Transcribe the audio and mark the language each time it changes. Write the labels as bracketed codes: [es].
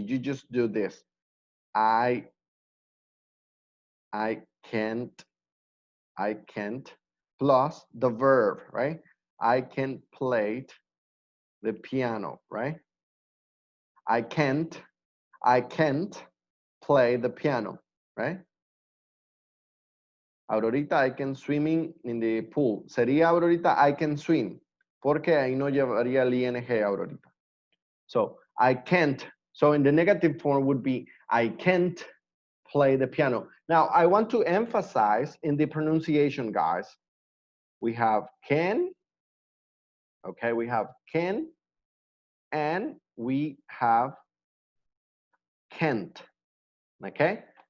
[en] You just do this. I can't plus the verb, right? I can play the piano, right? I can't play the piano, right? Aurorita, I can swimming in the pool. [es] Sería Aurorita, [en] I can swim, [es] porque ahí no llevaría el ing, Aurorita. [en] So, I can't. So, in the negative form would be, I can't play the piano. Now, I want to emphasize in the pronunciation, guys. We have can, okay, we have can, and we have can't, okay?